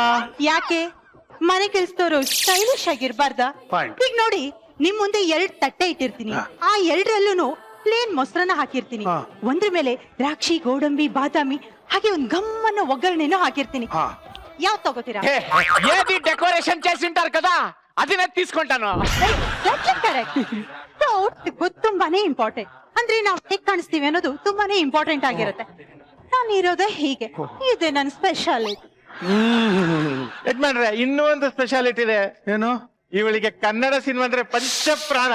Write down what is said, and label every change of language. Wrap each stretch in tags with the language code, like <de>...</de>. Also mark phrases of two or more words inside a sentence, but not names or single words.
<kn>ಯಾಕೆ ಮನೆ ಕೆಲ್ಸದವರು ಸ್ಟೈಲಿಶ್ ಆಗಿರ್ಬಾರ್ದ?</kn> <en>Fine.</en> <kn>ಈಗ ನೋಡಿ, ನಿಮ್ ಮುಂದೆ 2 ತಟ್ಟೆ ಇಟ್ಟಿರ್ತೀನಿ. ಆ 2ರಲ್ಲೂ ಪ್ಲೇನ್ ಮೊಸರನ್ನ ಹಾಕಿರ್ತೀನಿ. ಒಂದ್ರ ಮೇಲೆ ದ್ರಾಕ್ಷಿ, ಗೋಡಂಬಿ, ಬಾದಾಮಿ ಹಾಗೆ ಒಂದ್ ಗಮ್ಮನ್ನ ಒಗ್ಗರಣೆನೂ ಹಾಕಿರ್ತೀನಿ. ಯಾವ್ ತಗೋತೀರಾ?</kn> <te>ఏది డెకరేషన్ చేసి ఉంటారు కదా అది నేను తీసుకుంటాను.</te> <kn>ತುಂಬಾನೇ ಇಂಪಾರ್ಟೆಂಟ್. ಅಂದ್ರೆ ನಾವ್ ಹೇಗ್ ಕಾಣಿಸ್ತೀವಿ ಅನ್ನೋದು ತುಂಬಾನೇ ಇಂಪಾರ್ಟೆಂಟ್ ಆಗಿರುತ್ತೆ. ನಾನು ಇರೋದೇ ಹೀಗೆ, ಇದೆ ನನ್ನ ಸ್ಪೆಷಾಲಿಟಿ. ಯಜಮಾನ್ರೆ, ಇನ್ನೂ ಒಂದು ಸ್ಪೆಷಾಲಿಟಿ ಇದೆ. ಏನು? ಇವಳಿಗೆ ಕನ್ನಡ ಸಿನಿಮಾ ಅಂದ್ರೆ ಪಂಚಪ್ರಾಣ.</kn>